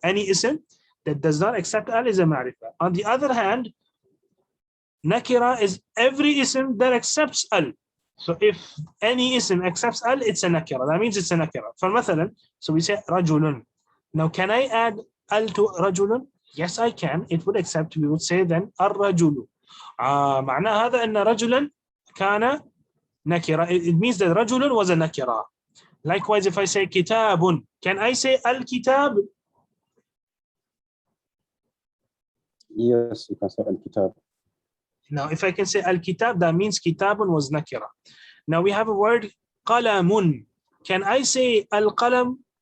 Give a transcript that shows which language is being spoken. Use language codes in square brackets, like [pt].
[en] Any ism that does not accept al is a ma'rifah. On the other hand, nakira is every ism that accepts al. So if any ism accepts al, it's a nakira. That means it's a nakira. For [ar] مثلا, [en] so we say rajulun. Now can I add al to rajulun? Yes, I can. It would accept. We would say then الرجل. [ar] معنى هذا أن رجلا كان nakira. [en] It means that رجل was a nakira. Likewise, if I say kitabun, can I say al-kitab? Yes, you can say al-kitab. Now, if I can say al-kitab, that means kitabun was nakira. Now we have a word qalamun. Can I say al-qalam?